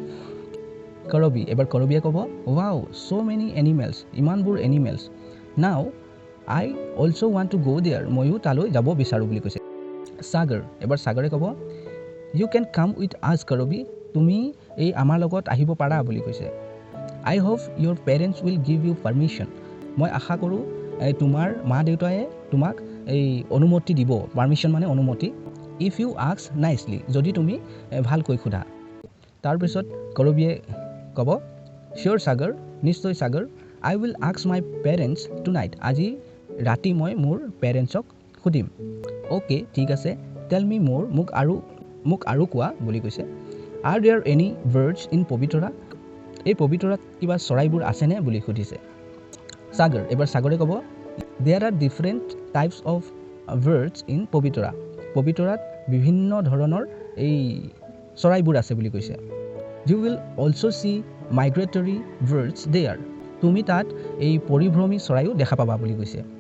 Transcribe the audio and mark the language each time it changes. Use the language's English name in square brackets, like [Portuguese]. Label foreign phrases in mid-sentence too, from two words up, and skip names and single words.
[Assamese] কৰবী এবাৰ কৰবীয়ে ক'ব [English] wow so many animals [Assamese] ইমানবোৰ এনিমেলছ [English] now I also want to go there [Assamese] ময়ো তালৈ যাব বিচাৰোঁ বুলি কৈছে সাগৰ এবাৰ সাগৰে ক'ব [English] you can come with us [Assamese] কৰবী তুমি এই আমাৰ লগত আহিব পাৰা বুলি কৈছে [English] I hope your parents will give you permission [Assamese] মই আশা কৰোঁ তোমাৰ মা দেউতাই তোমাক এই অনুমতি দিব পাৰ্মিশ্যন মানে অনুমতি [English] if you ask [Assamese] নাইচলি যদি তুমি ভালকৈ সোধা তাৰপিছত কৰবীয়ে ক'ব চিয়'ৰ সাগৰ নিশ্চয় সাগৰ [English] I will ask my parents tonight [Assamese] আজি ৰাতি মই মোৰ পেৰেণ্টছক সুধিম অ'কে ঠিক আছে [English] tell me [Assamese] মোৰ মোক আৰু কোৱা বুলি কৈছে [English] are there any birds in Pobitora [Assamese] এই পবিতৰাত কিবা চৰাইবোৰ আছেনে বুলি সুধিছে সাগৰ এবাৰ সাগৰে ক'ব [English] there are different types of birds in [Assamese] পবিতৰাত বিভিন্ন ধৰণৰ এই চৰাইবোৰ আছে বুলি কৈছে [English] you will also see migratory birds there [Assamese] তুমি তাত এই পৰিভ্ৰমী চৰাইও দেখা পাবা বুলি কৈছে